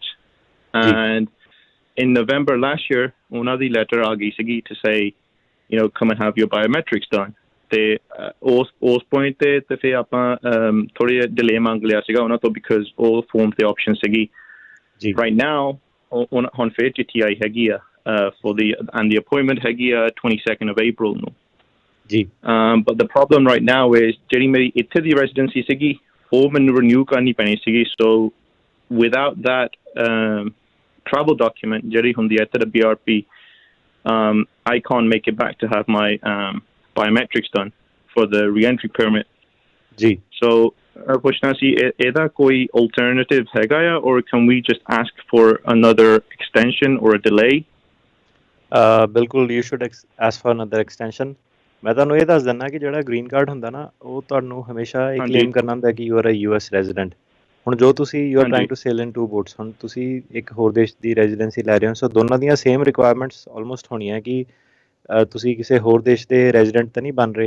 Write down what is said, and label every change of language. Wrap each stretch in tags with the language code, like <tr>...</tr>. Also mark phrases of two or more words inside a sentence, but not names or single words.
<en>and in November last year</en> <pa>ਉਹਨਾਂ ਦੀ ਲੈਟਰ ਆ ਗਈ ਸੀਗੀ</pa> <en>to say come and have your biometrics done.</en> <pa>ਤੇ ਉਸ ਪੁਆਇੰਟ ਤੇ ਫਿਰ ਆਪਾਂ ਥੋੜ੍ਹੀ ਜਿਹੀ ਡਿਲੇ ਮੰਗ ਲਿਆ ਸੀਗਾ ਉਹਨਾਂ ਤੋਂ, ਬਿਕਾਜ਼ ਉਹ ਫੋਨ ਤੇ ਆਪਸ਼ਨ ਸੀਗੀ।</pa> <en>right now</en> <pa>ਹੁਣ ਫਿਰ ਚਿੱਠੀ ਆਈ ਹੈਗੀ ਆ</pa> <en>for the appointment</en> <pa>ਹੈਗੀ ਆ 22nd of April ਨੂੰ ਜੀ।</pa> <en>but the problem right now is</en> <pa>ਜਿਹੜੀ ਮੇਰੀ ਇੱਥੇ ਦੀ ਰੈਜ਼ੀਡੈਂਸੀ ਸੀਗੀ ਉਹ ਮੈਨੂੰ ਰਿਨਿਊ ਕਰਨੀ ਪੈਣੀ ਸੀਗੀ।</pa> <en>so without that travel document</en> <pa>ਜਿਹੜੀ ਹੁੰਦੀ ਹੈ ਇੱਥੇ ਦਾ BRP,</pa> <en>I can't make it back to have my biometrics done for the re-entry permit ਜੀ।</en> <pa>so ਪੁੱਛਣਾ ਸੀ ਇਹਦਾ ਕੋਈ alternative ਹੈਗਾ ਆ,</pa> <en>or can we just ask for another extension or a delay? ਬਿਲਕੁਲ you should ask for another extension.</en> <pa>ਮੈਂ ਤੁਹਾਨੂੰ ਇਹ ਦੱਸ ਦਿੰਦਾ ਕਿ ਜਿਹੜਾ ਗ੍ਰੀਨ ਕਾਰਡ ਹੁੰਦਾ ਨਾ, ਉਹ ਤੁਹਾਨੂੰ ਹਮੇਸ਼ਾ ਇਹ ਕਲੇਮ ਕਰਨਾ ਹੁੰਦਾ ਕਿ</pa> <en>you are a US resident.</en> <pa>ਹੁਣ ਜੋ ਤੁਸੀਂ</pa> <en>you are trying to sail in 2 boats,</en> <pa>ਹੁਣ ਤੁਸੀਂ ਇੱਕ ਹੋਰ ਦੇਸ਼ ਦੀ ਰੈਜ਼ੀਡੈਂਸੀ ਲੈ ਰਹੇ ਹੋ, ਸੋ ਦੋਨਾਂ ਦੀਆਂ</pa> <en>same requirements almost</en> <pa>ਹੋਣੀਆਂ ਕਿ ਤੁਸੀਂ ਕਿਸੇ ਹੋਰ ਦੇਸ਼ ਦੇ ਰੈਜ਼ੀਡੈਂਟ ਤਾਂ ਨਹੀਂ ਬਣ ਰਹੇ।</pa>